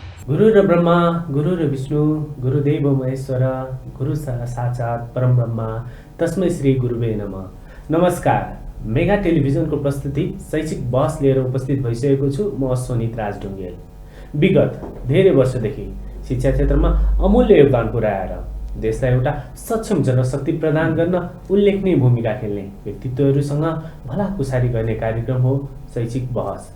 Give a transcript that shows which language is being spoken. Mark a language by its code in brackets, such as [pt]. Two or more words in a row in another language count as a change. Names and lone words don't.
[sa] गुरु ब्रह्मा गुरु विष्णु गुरुदेव महेश्वर गुरु साक्षात् परम ब्रह्मा तस्मै श्री गुरुवे नमः। [ne] नमस्कार, मेगा टेलिभिजनको प्रस्तुति शैक्षिक बहस लिएर उपस्थित भइसकेको छु। म सोनित राज ढुङ्गेल। विगत धेरै वर्षदेखि शिक्षा क्षेत्रमा अमूल्य योगदान पुर्याएर देशलाई एउटा सक्षम जनशक्ति प्रदान गर्न उल्लेखनीय भूमिका खेल्ने व्यक्तित्वहरूसँग भलाकुसारी गर्ने कार्यक्रम हो शैक्षिक बहस।